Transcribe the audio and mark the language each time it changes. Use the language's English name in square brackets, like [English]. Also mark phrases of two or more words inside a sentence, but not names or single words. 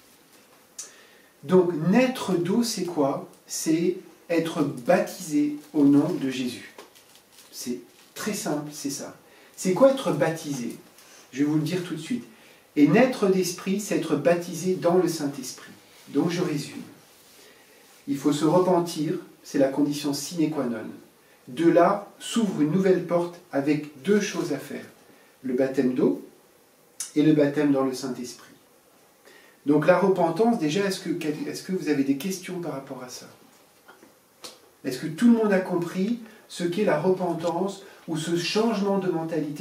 [French] Donc, naître d'eau, c'est quoi? C'est être baptisé au nom de Jésus. C'est très simple, c'est ça. C'est quoi être baptisé? Je vais vous le dire tout de suite. Et naître d'esprit, c'est être baptisé dans le Saint-Esprit. Donc, je résume. Il faut se repentir, c'est la condition [Latin] sine qua non. [French] De là s'ouvre une nouvelle porte avec 2 choses à faire. Le baptême d'eau et le baptême dans le Saint-Esprit. Donc la repentance, déjà, est-ce que vous avez des questions par rapport à ça? Est-ce que tout le monde a compris ce qu'est la repentance ou ce changement de mentalité?